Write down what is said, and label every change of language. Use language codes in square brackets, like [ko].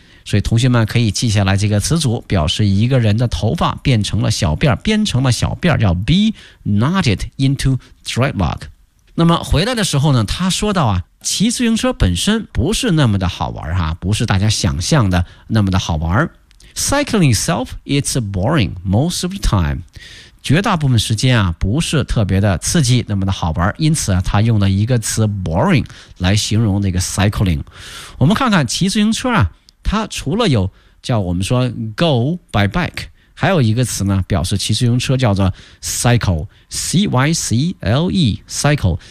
[zh] 所以同学们可以记下来这个词组，表示一个人的头发变成了小辫，编成了小辫，叫 [en] be knotted into dreadlock。 [zh] 那么回来的时候呢他说到啊，骑自行车本身不是那么的好玩哈，不是大家想象的那么的好玩， [en] cycling itself, it's boring most of the time. [zh] 绝大部分时间啊，不是特别的刺激，那么的好玩。因此啊，他用了一个词 boring 来形容那个 cycling。我们看看骑自行车啊，它除了有叫我们说 [en] go by bike， [zh] 还有一个词呢，表示骑自行车叫做 cycle，C-Y-C-L-E cycle。